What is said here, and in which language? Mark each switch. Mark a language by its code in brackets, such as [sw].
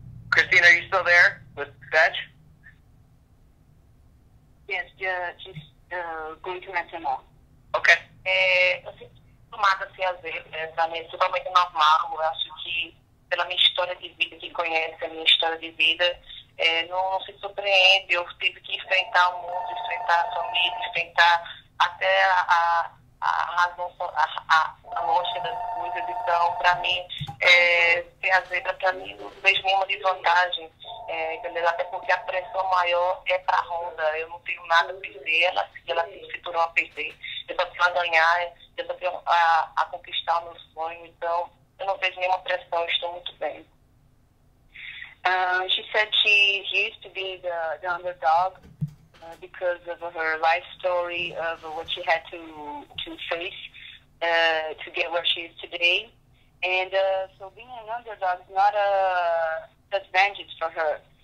[en] Christine, are you still there with Bethe? Yes, just going to mention more. Okay. [pt] Eu sempre acostumada assim, às vezes, pra mim é totalmente normal. Eu acho que, pela minha história de vida, quem conhece a minha história de vida, não se surpreende. Eu tive que enfrentar o mundo, enfrentar a família, enfrentar até a razão, a lógica das coisas. Então, para mim, ter a zebra, para mim, não vejo nenhuma desvantagem. Entendeu? Até porque a pressão maior é para a Ronda. Eu não tenho nada a perder, ela se tornou a perder. Eu só tenho a ganhar, eu só tenho a conquistar o meu sonho. Então, eu não vejo nenhuma pressão, estou muito bem. [en] She said she used to be the underdog because of her life story, of what she had to face to get where she is today. And so being an underdog is not a disadvantage for her.